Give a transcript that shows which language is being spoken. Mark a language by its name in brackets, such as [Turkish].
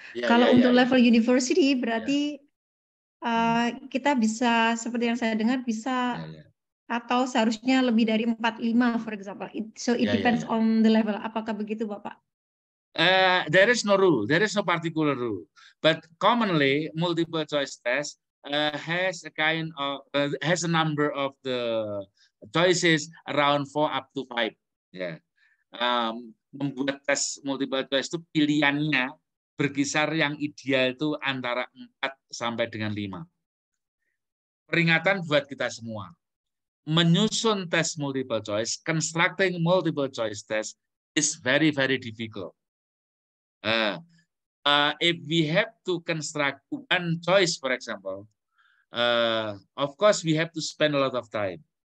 [Indonesian] Kalau untuk level university berarti kita bisa, seperti yang saya dengar, bisa atau seharusnya lebih dari 4-5 [English] for example. So it depends on the level. [Indonesian] Apakah begitu Bapak? [English] There is no rule. There is no particular rule. But commonly, multiple choice test has a kind of has a number of the choices around 4 up to 5. Yeah. [Indonesian] Membuat tes multiple choice itu pilihannya berkisar yang ideal itu antara 4 sampai dengan 5. peringatan buat kita semua. Menyusun tes [English] multiple choice, constructing multiple choice test is very, very difficult. If we have to construct one choice, for example, of course, we have to spend a lot of time.